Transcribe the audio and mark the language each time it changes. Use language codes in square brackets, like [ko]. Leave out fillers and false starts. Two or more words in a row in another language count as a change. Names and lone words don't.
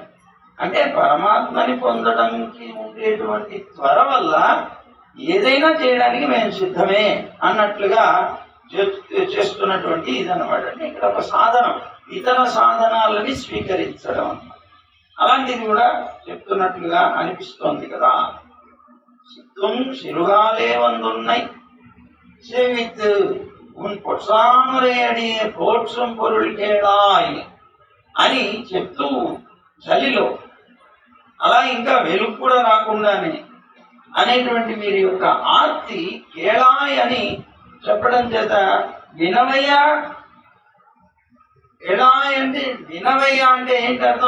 [te] అంటే పరమాత్మని పొందడానికి ఉండేటువంటి త్వర వల్ల ఏదైనా చేయడానికి మేము సిద్ధమే అన్నట్లుగా చేస్తున్నటువంటి ఇదన్నమాట. అంటే ఇక్కడ ఒక సాధనం, ఇతర సాధనాలని స్వీకరించడం అన్నమాట. అలాంటిది కూడా చెప్తున్నట్లుగా అనిపిస్తోంది కదా. [ta] சித்தும் சிறுகாலே வந்துன்னை சேவித்து உன் பொற்றாமரையடியே போற்றும் பொருள் [te] కేళాయ్ అని చెప్తూ చలిలో అలా ఇంకా వెలుగు కూడా రాకుండానే అనేటువంటి వీరి యొక్క ఆర్తి కేళాయ్ అని చెప్పడం చేత వినవయ్యా, కేళాయ్ అంటే వినవయ్యా అంటే ఏంటి అర్థం?